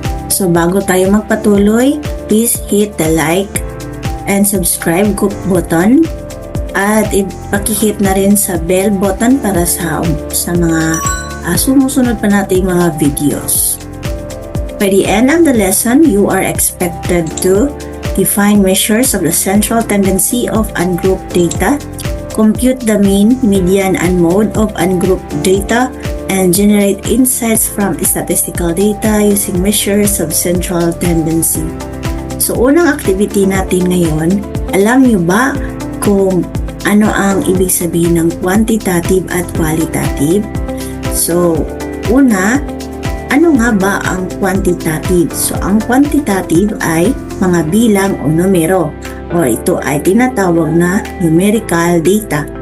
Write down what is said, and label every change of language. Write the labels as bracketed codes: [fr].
[en] So [tl] bago tayo magpatuloy, [en] please hit the like and subscribe button. [tl] At ipakihit na rin sa bell button para sa mga sumusunod pa nating mga videos. [en] By the end of the lesson, you are expected to define measures of the central tendency of ungrouped data, compute the mean, median, and mode of ungrouped data, and generate insights from statistical data using measures of central tendency. [tl] So, unang activity natin ngayon, alam niyo ba kung ano ang ibig sabihin ng quantitative at qualitative? So, una, ano nga ba ang quantitative? So, ang quantitative ay mga bilang o numero, o ito ay tinatawag na numerical data.